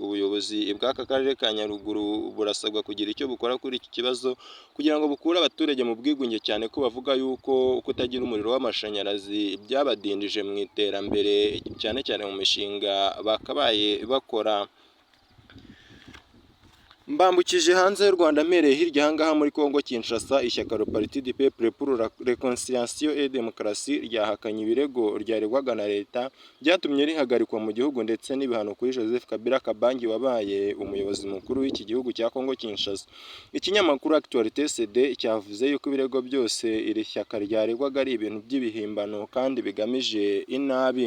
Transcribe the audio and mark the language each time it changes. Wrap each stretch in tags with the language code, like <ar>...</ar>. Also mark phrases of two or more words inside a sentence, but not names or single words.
<rw>Ubuyobozi bw'aka karere ka Nyaruguru burasabwa kugira icyo bukora kuri iki kibazo kugira ngo bukure abaturage mu bwigunge, cyane ko bavuga yuko kutagira umuriro w'amashanyarazi byabadindije mu iterambere, cyane cyane mu mishinga bakabaye bakora. Mbambukije hanze y'u Rwanda mpereye hirya aha ngaha muri Congo Kinshasa, ishyaka Le Parti du Peuple pour la Réconciliation et Démocratie ryahakanye ibirego ryaregwaga na leta byatumye rihagarikwa mu gihugu ndetse n'ibihano kuri Joseph Kabila Kabange wabaye umuyobozi mukuru w'iki gihugu cya Congo Kinshasa. Ikinyamakuru Actualité CD cyavuze yuko ibirego byose iri shyaka ryaregwaga ari ibintu by'ibihimbano kandi bigamije inabi.</rw>